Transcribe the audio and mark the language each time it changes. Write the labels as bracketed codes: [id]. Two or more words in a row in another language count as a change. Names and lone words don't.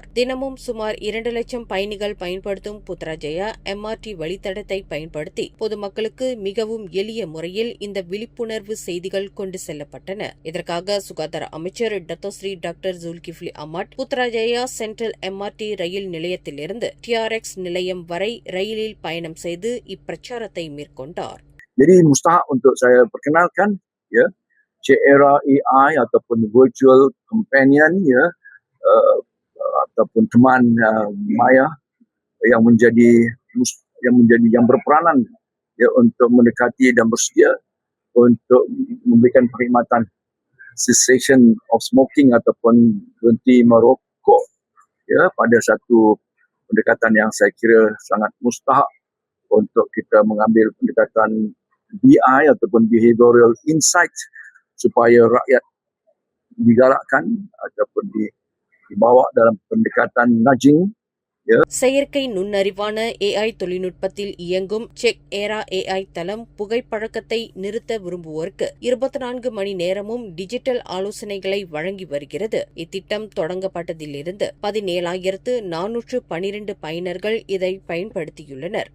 [ta] தினமும் சுமார் 2 லட்சம் பயணிகள் பயன்படுத்தும் புத்ராஜயா எம்ஆர்டி வழித்தடத்தை பயன்படுத்தி பொதுமக்களுக்கு மிகவும் எளிய முறையில் இந்த விழிப்புணர்வு செய்திகள் கொண்டு செல்லப்பட்டன. இதற்காக சுகாதார அமைச்சர் டத்தோஸ்ரீ டாக்டர் ஜுல்கிஃப்லி அஹ்மத் புத்ராஜயா சென்ட்ரல் எம்ஆர்டி ரயில் நிலையத்திலிருந்து TRX நிலையம் வரை ரயிலில் பயணம் செய்து இப்பிரச்சாரத்தை மேற்கொண்டார். [ms] Jadi mustahak untuk saya perkenalkan ya Cera AI ataupun [en] virtual companion [ms] ya ataupun teman maya yang menjadi yang berperanan ya untuk mendekati dan bersedia untuk memberikan perkhidmatan [en] cessation of smoking [ms] ataupun berhenti merokok ya pada satu pendekatan yang saya kira sangat mustahak untuk kita mengambil pendekatan BI ataupun [en] behavioral insight [ms] supaya rakyat digalakkan ataupun dibawa dalam pendekatan nudging. [ta] செயற்கை நுண்ணறிவான AI தொழில்நுட்பத்தில் இயங்கும் செ-ஏரா AI தளம் புகைப்பழக்கத்தை நிறுத்த விரும்புவோருக்கு 24 மணி நேரமும் டிஜிட்டல் ஆலோசனைகளை வழங்கி வருகிறது. இத்திட்டம் தொடங்கப்பட்டதிலிருந்து 17,412 பயனர்கள் இதை பயன்படுத்தியுள்ளனர்.